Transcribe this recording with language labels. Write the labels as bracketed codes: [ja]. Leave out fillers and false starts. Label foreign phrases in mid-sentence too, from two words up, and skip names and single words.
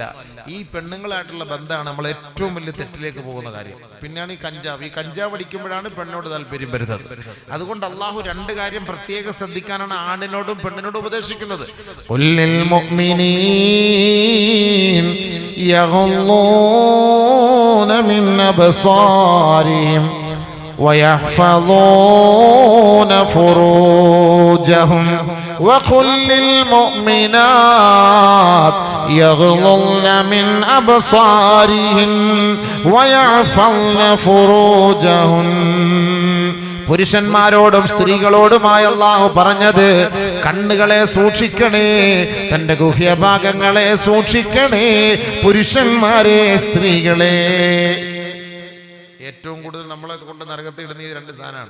[ml] ഈ പെണ്ണുങ്ങളായിട്ടുള്ള ബന്ധമാണ് നമ്മൾ ഏറ്റവും വലിയ തെറ്റിലേക്ക് പോകുന്ന കാര്യം. പിന്നെയാണ് ഈ കഞ്ചാവ് അടിക്കുമ്പോഴാണ് പെണ്ണോട് താല്പര്യം വരുന്നത്. അതുകൊണ്ട് അള്ളാഹു രണ്ട് കാര്യം പ്രത്യേകം ശ്രദ്ധിക്കാനാണ് ആണിനോടും പെണ്ണിനോടും ഉപദേശിക്കുന്നത്. [ar] قل للمؤمنين يغضون من أبصارهم ويحفظون فروجهم وقل للمؤمنات يغضضن من أبصارهن ويحفظن فروجهن. [ml] പുരുഷന്മാരോടും സ്ത്രീകളോടുമായി അല്ലാഹു പറഞ്ഞത്, കണ്ണുകളെ സൂക്ഷിക്കണേ, തന്റെ ഗുഹ്യഭാഗങ്ങളെ സൂക്ഷിക്കണേ. പുരുഷന്മാരെ, സ്ത്രീകളെ. ഏറ്റവും കൂടുതൽ നമ്മളെ കൊണ്ട് നരകത്തിൽ ഇടുന്ന ഈ രണ്ട് സാധനമാണ്.